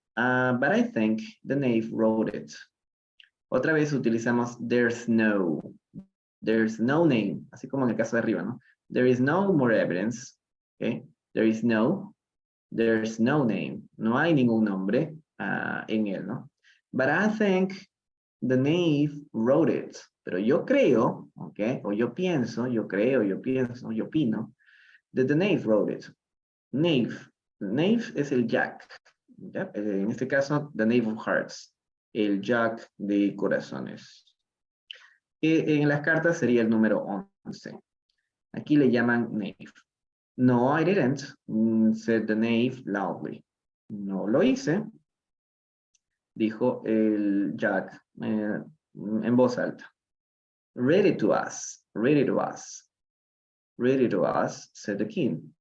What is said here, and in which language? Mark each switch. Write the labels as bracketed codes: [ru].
[en] But I think the knave wrote it. [es] Otra vez utilizamos [en] there's no name, [es] así como en el caso de arriba, ¿no? [en] There is no more evidence. Okay? There's no name. [es] No hay ningún nombre en él, ¿no? [en] But I think the knave wrote it. [es] Pero yo creo, ¿ok? O yo pienso, yo creo, yo pienso, yo opino, [en] that the knave wrote it. [es] Knave. Knave es el jack. ¿Ya? En este caso, [en] the knave of hearts. [es] El jack de corazones. Que en las cartas sería el número 11. Aquí le llaman knave. [en] No, I didn't, said the knave loudly. [es] No lo hice, dijo el jack en voz alta. [en] Read it to us, read it to us. Read it to us, said the king.